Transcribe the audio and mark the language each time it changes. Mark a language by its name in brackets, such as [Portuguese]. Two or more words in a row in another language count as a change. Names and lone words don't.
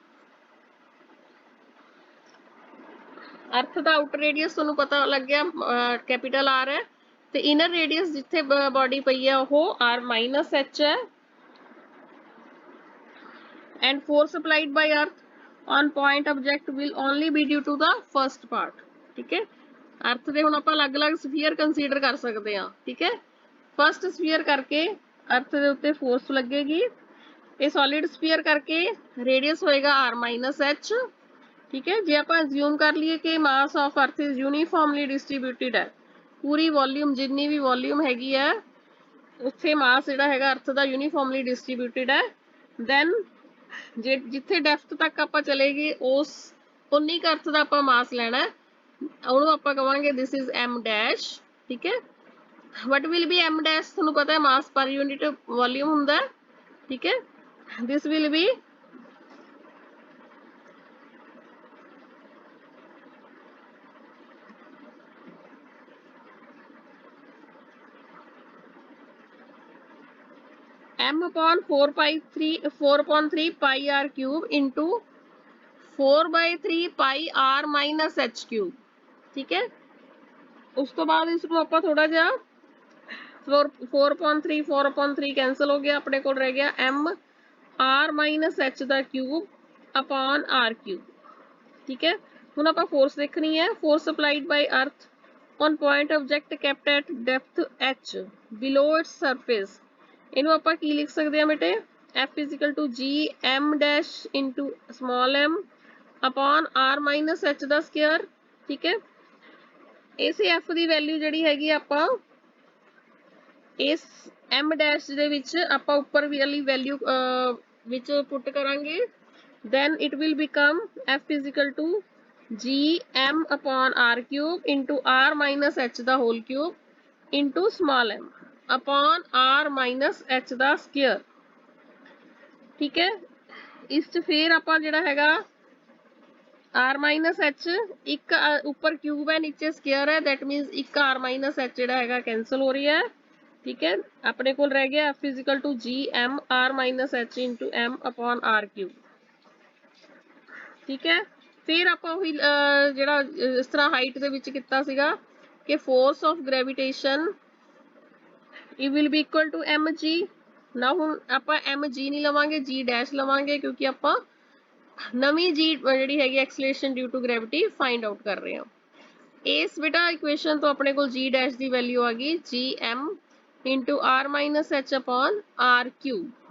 [Punjabi] ਅਰਥ ਦਾ [English] outer radius [Punjabi] ਤੁਹਾਨੂੰ ਪਤਾ ਲੱਗ ਗਿਆ ਕੈਪੀਟਲ R ਹੈ, ਤੇ [English] inner radius [Punjabi] ਜਿੱਥੇ ਬਾਡੀ ਪਈ ਹੈ ਉਹ [English] r minus h [Punjabi] ਹੈ। [English] and force applied by Earth on point object will only be due to the first part, [Punjabi] ਠੀਕ ਹੈ। ਅਰਥ ਦੇ ਹੁਣ ਆਪਾਂ ਅਲੱਗ-ਅਲੱਗ ਸਫੀਅਰ ਕੰਸੀਡਰ ਕਰ ਸਕਦੇ ਹਾਂ, ਠੀਕ ਹੈ। [English] first sphere [Punjabi] ਕਰਕੇ ਅਰਥ ਦੇ ਉੱਤੇ ਫੋਰਸ ਲੱਗੇਗੀ, ਇਹ [English] solid sphere [Punjabi] ਕਰਕੇ ਰੇਡੀਅਸ ਹੋਏਗਾ [English] r minus h, [Punjabi] ਠੀਕ ਹੈ। ਜੇ ਆਪਾਂ ਅਸਿਊਮ ਕਰ ਲਈਏ ਕਿ [English] mass of Earth is uniformly distributed [Punjabi] ਹੈ, ਪੂਰੀ ਵੋਲਿਊਮ ਜਿੰਨੀ ਵੀ ਵੋਲਿਊਮ ਹੈਗੀ ਹੈ ਉੱਥੇ ਮਾਸ ਜਿਹੜਾ ਹੈਗਾ ਅਰਥ ਦਾ [English] uniformly distributed [Punjabi] ਹੈ। ਦੈਨ ਜੇ ਜਿੱਥੇ ਡੈਪਥ ਤੱਕ ਆਪਾਂ ਚਲੇਗੀ ਉਸ ਉਨੀ ਕੁ ਅਰਥ ਦਾ ਆਪਾਂ ਮਾਸ ਲੈਣਾ, ਉਹਨੂੰ ਆਪਾਂ ਕਵਾਂਗੇ [English] this is m dash, [Punjabi] ਠੀਕ ਹੈ। [English] what will be m dash, [Punjabi] ਤੁਹਾਨੂੰ ਪਤਾ ਹੈ [English] mass per unit volume [Punjabi] ਹੁੰਦਾ, ਠੀਕ ਹੈ। [English] this will be m upon 4/3 pi r cube into 4/3 pi r minus h cube, [Punjabi] ਠੀਕ ਹੈ। ਉਸ ਤੋਂ ਬਾਅਦ ਇਸ ਨੂੰ ਆਪਾਂ ਥੋੜਾ ਜਿਹਾ 4/3 ਕੈਂਸਲ ਹੋ ਗਿਆ, ਆਪਣੇ ਕੋਲ ਰਹਿ ਗਿਆ [English] m r minus h [Punjabi] ਦਾ ਕਿਊਬ [English] upon r cube, [Punjabi] ਠੀਕ ਹੈ। ਹੁਣ ਆਪਾਂ ਫੋਰਸ ਦੇਖਣੀ ਹੈ, [English] force applied by Earth on point object kept at depth h below its surface। [Punjabi] ਇਹਨੂੰ ਆਪਾਂ ਕੀ ਲਿਖ ਸਕਦੇ ਹਾਂ ਬੇਟੇ, [English] F is equal to G m dash into small m upon r minus h [Punjabi] ਦਾ ਸਕੁਅਰ, ਠੀਕ ਹੈ। ਇਸੇ F ਦੀ ਵੈਲਿਊ ਜਿਹੜੀ ਹੈਗੀ ਆਪਾਂ ਇਸ m dash ਦੇ ਵਿੱਚ ਆਪਾਂ ਉੱਪਰ ਵਾਲੀ ਵੈਲਿਊ ਵਿੱਚ ਪੁੱਟ ਕਰਾਂਗੇ, [English] then it will become F is equal to gm upon r cube into r minus h the whole cube into small m upon r minus h the square। [Hindi] ठीक है, [Punjabi] ਇਸ ਚ ਫੇਰ ਆਪਾਂ ਜਿਹੜਾ ਹੈਗਾ [English] r minus h [Punjabi] ਇੱਕ ਉੱਪਰ ਕਿਊਬ ਹੈ ਨੀਚੇ ਸਕੁਅਰ ਹੈ, [English] that means [Punjabi] ਇੱਕ [English] r minus h [Punjabi] ਜਿਹੜਾ ਹੈਗਾ ਕੈਂਸਲ ਹੋ ਰਹੀ ਹੈ। [Hindi] ठीक है, अपने को रह गया [English] F is equal to g m r minus h into m upon r cube। [Hindi] ठीक है, फिर [Punjabi] ਆਪਾਂ ਉਹੀ ਜਿਹੜਾ ਇਸ ਤਰ੍ਹਾਂ ਹਾਈਟ ਦੇ ਵਿੱਚ ਕੀਤਾ ਸੀਗਾ ਕਿ [English] force of gravitation it will be equal to mg। [Punjabi] ਨਾ ਹੁਣ ਆਪਾਂ mg ਨਹੀਂ ਲਵਾਂਗੇ, g ਡੈਸ਼ ਲਵਾਂਗੇ ਕਿਉਂਕਿ ਆਪਾਂ ਨਵੀਂ g ਜਿਹੜੀ ਹੈਗੀ [English] acceleration due to gravity find out [Punjabi] ਕਰ ਰਹੇ ਹਾਂ। ਇਸ ਬੇਟਾ ਇਕੁਏਸ਼ਨ ਤੋਂ ਆਪਣੇ ਕੋਲ g ਡੈਸ਼ ਦੀ ਵੈਲਿਊ ਆ ਗਈ [English] gm into r minus h upon r cube।